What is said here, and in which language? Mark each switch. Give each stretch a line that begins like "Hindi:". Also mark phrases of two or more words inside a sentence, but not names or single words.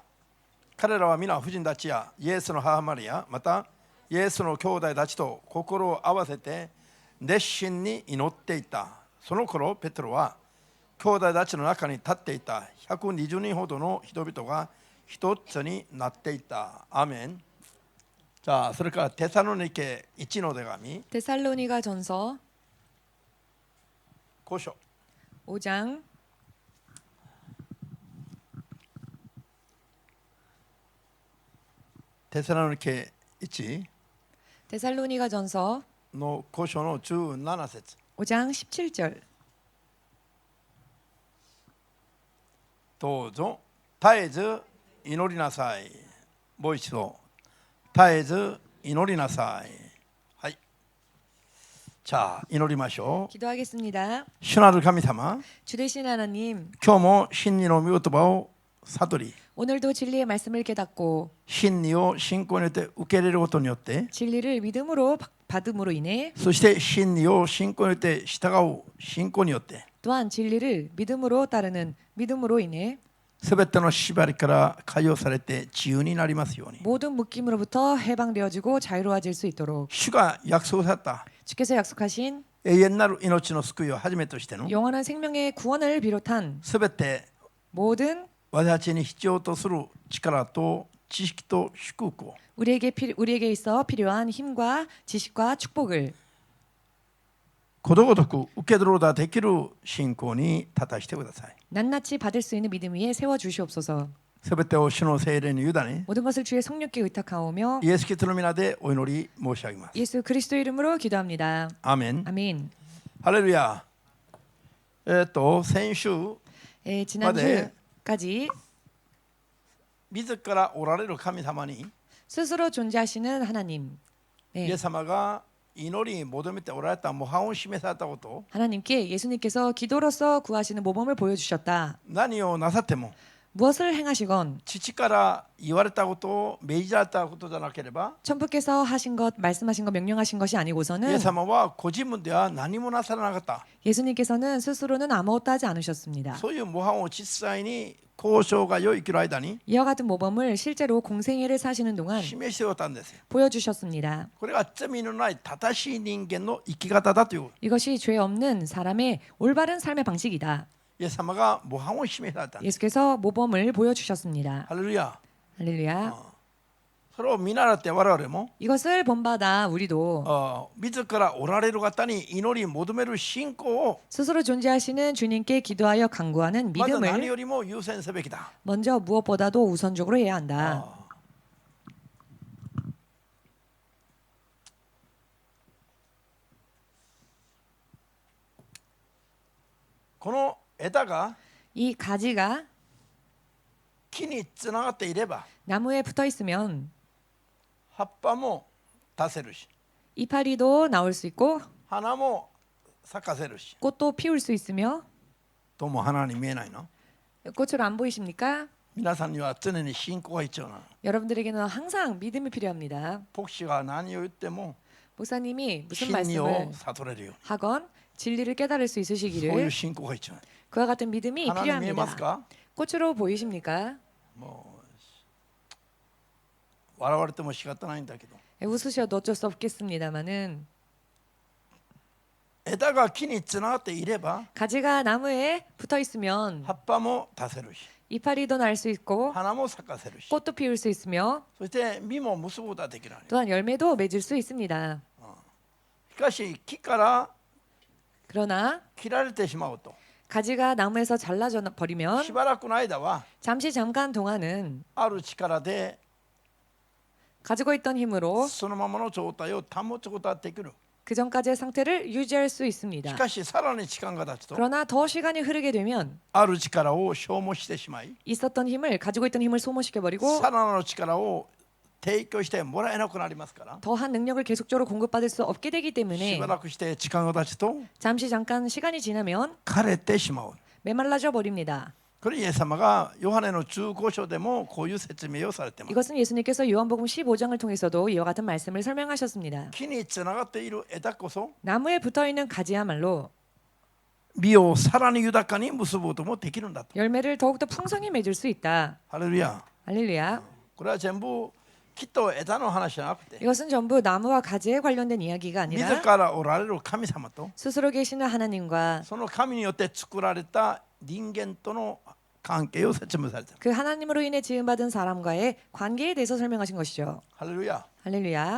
Japanese: 彼らは皆婦人たちやイエスの母マリア、またイエスの兄弟たちと心を合わせて熱心に祈っていた。その頃ペテロは兄弟たちの中に立っていた120人ほどの人々が一つになっていた。アーメン。じゃあそれからテサロニケ1の手紙
Korean: 데살로니가 전서
Japanese: 5章
Korean: 5장
Japanese: テサロニケ1
Korean: 데살로니가 전서
Japanese: の5章の17節
Korean: 5장 17절
Japanese: どうぞ絶えず祈りなさい。もう一度絶えず祈りなさい。はい。じゃあ祈りましょう。
Korean: 기도하겠습니다.
Japanese: 主なる神様、
Korean: 주 되신 하나님,
Japanese: 今日も真理の御言葉を悟り
Korean: 오늘도 진리의 말씀을 깨닫고
Japanese: 真理を信仰によって受け入れることによって
Korean: 진리를 믿음으로 받음으로 인해
Japanese: そして真理を信仰によって従う信仰によって
Korean: 또한 진리를 믿음으로 따르는 믿음으로 인해
Japanese: すべての縛りから解放されて自由になりますように
Korean: 모든 묶임으로부터 해방되어지고 자유로워질 수 있도록
Japanese: 主が約束された
Korean: 주께서 약속하신
Japanese: 永遠なる命の救いをはじめとしての
Korean: 영원한 생명의 구원을 비롯한
Japanese: すべて
Korean: 모든
Japanese: 私たちに必要とする力と知識と祝福を
Korean: 우리에게 있어 필요한 힘과 지식과 축복을
Japanese: ことごとく受け取ることができる信仰に立たしてください。
Korean: 낱낱이 받을 수 있는 믿음 위에 세워 주시옵소서.
Japanese: すべてを主の聖霊に委ね
Korean: 모든 것을 주의 성령께 의탁하오며
Japanese: イエス・キリストの皆でお祈り申し上げます。
Korean: 예수 그리스도 이름으로 기도합니다.
Japanese: アーメン。
Korean: 아멘.
Japanese: ハレルヤ。先週
Korean: 지난주까지
Japanese: 自らおられる神様に
Korean: 스스로 존재하시는 하나님,
Japanese: イエス様が祈りに求めておられた模範を示されたこと、
Korean: 하나님께 예수님께서 기도로서 구하시는 모범을 보여주셨다.
Japanese: 何をなさっても
Korean: 무엇을 행하시건
Japanese: 父から言われたことを命じられたことじゃなければ
Korean: 천부께서 하신 것, 말씀하신 것, 명령하신 것이
Japanese: イエ
Korean: 아니고서는
Japanese: ス様はご自分では何もなさらなかった。
Korean: 예수님께서는 스스로는 아무것도 하지 않으셨습니다.
Japanese: そういう模範を実際に交渉が良い生きる間に
Korean: 이와 같은 모범을 실제로 공생애를 사시는 동안
Japanese: 示しておったんですよ。
Korean: 보여주셨습니다.
Japanese: これが罪のない正しい人間の生き方だという
Korean: 이것이 죄 없는 사람의 올바른 삶의 방식이다.
Japanese: イエス様が模範を示された。
Korean: 예수께서 모범을 보여주셨습니다.
Japanese: ハレルヤ。
Korean: 할렐루야.
Japanese: それを見習って我々も
Korean: 이것을 본받아 우리도
Japanese: 自らおられる方に祈り求める信仰を
Korean: 스스로 존재하시는 주님께 기도하여 간구하는
Japanese: まず何
Korean: 믿음을
Japanese: よりも優先すべきだ。
Korean: 먼저 무엇보다도 우선적으로 해야 한다.
Japanese: この枝が
Korean: 이 가지가
Japanese: 木につながっていれば
Korean: 나무에 붙어 있으면
Japanese: 葉っぱも出せるし
Korean: 이파리도 나올 수 있고
Japanese: 花も咲かせるし
Korean: 꽃도 피울 수 있으며
Japanese: どうも花に見えないの
Korean: 꽃으로 안 보이십니까?
Japanese: 皆さんには常に信仰が必要なの。
Korean: 여러분들에게는 항상 믿음이 필요합니다.
Japanese: 牧師が何を言っても
Korean: 목사님이 무슨
Japanese: 真理を
Korean: 말씀을
Japanese: 悟れるよ
Korean: 하건 진리를 깨달을 수
Japanese: うにそういう
Korean: 있으시기를
Japanese: 信仰が必要なの。
Korean: 그와 같은 믿음이
Japanese: 花に見えます
Korean: 필요합니다.
Japanese: か？
Korean: 꽃으로 보이십니까?
Japanese: もう笑われても仕方ないんだけど
Korean: 웃으셔도 어쩔 수 없겠습니다만은
Japanese: 枝が木につながっていれば
Korean: 가지가 나무에 붙어 있으면
Japanese: 葉っぱも出せるし
Korean: 이파리도 날 수 있고
Japanese: 花も咲かせるし
Korean: 꽃도 피울 수 있으며
Japanese: そして実も結ぶことができる。
Korean: 또한 열매도 맺을 수 있습니다.
Japanese: しかし木から
Korean: 그러나
Japanese: 切られてしまうと
Korean: 가지가 나무에서 잘라져 버리면
Japanese: しばらくの間は
Korean: 잠깐 동안은
Japanese: ある力で
Korean: 가지고 있던 힘으로
Japanese: そのままの状態を保つことができる。
Korean: 그 전까지의 상태를 유지할 수
Japanese: し
Korean: 있습니다.
Japanese: かしさらに時間が経つと
Korean: 그러나 더 시간이 흐르게 되면
Japanese: ある力を消耗してしまい
Korean: 있었던 힘을 가지고 있던 힘을 소모시켜 버리고
Japanese: さらなる力を提供してもらえなくなりますから
Korean: 더한 능력을 계속적으로 공급받을 수 없게 되기
Japanese: し
Korean: 때문에
Japanese: ばらくして時間が経つと
Korean: 잠깐 시간이 지나면
Japanese: 枯れてしまう。
Korean: 메말라져 버립니다.
Japanese: これイエス様がヨハネの15章でもこういう説明をされています。
Korean: 이것은 예수님께서 요한복음 15장을 통해서도 이와 같은 말씀을 설명하셨습니다.
Japanese: 木につながっている枝こそ
Korean: 나무에 붙어 있는 가지야말로
Japanese: 実をさらに豊かに結ぶこともできるんだと。
Korean: 열매를 더욱더 풍성히 맺을 수 있다.
Japanese: ハレルヤ。
Korean: 할렐루야.
Japanese: これは全部木と枝の話じゃなくて
Korean: 이것은 전부 나무와 가지에 관련된 이야기가
Japanese: 自
Korean: 아니라
Japanese: らおられる神様と
Korean: 스스로 계시는 하나님과
Japanese: その神によって作られた人間との関係を説明されている。
Korean: 그 하나님으로 인해 지음받은 사람과의 관계에 대해서 설명하신 것이죠.
Japanese: ハレルヤ。
Korean: 할렐루야.